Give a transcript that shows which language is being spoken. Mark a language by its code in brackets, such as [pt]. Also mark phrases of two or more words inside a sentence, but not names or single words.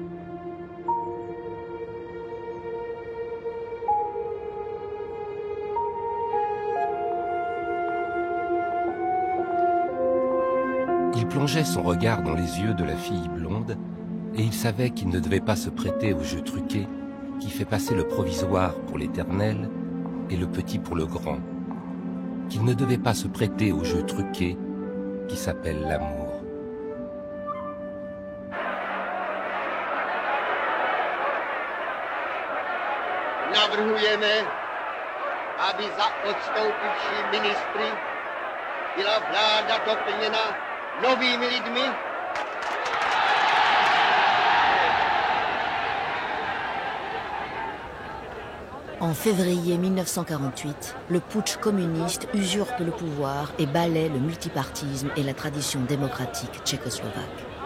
[fr] Il plongeait son regard dans les yeux de la fille blonde et il savait qu'il ne devait pas se prêter au jeu truqué qui fait passer le provisoire pour l'éternel et le petit pour le grand. Qu'il ne devait pas se prêter au jeu truqué qui s'appelle l'amour. [cs] Navrhujeme, aby za odstoupivší ministry byla vláda doplněna novými lidmi. [fr] En février 1948, le putsch communiste usurpe le pouvoir et balaie le multipartisme et la tradition démocratique tchécoslovaque.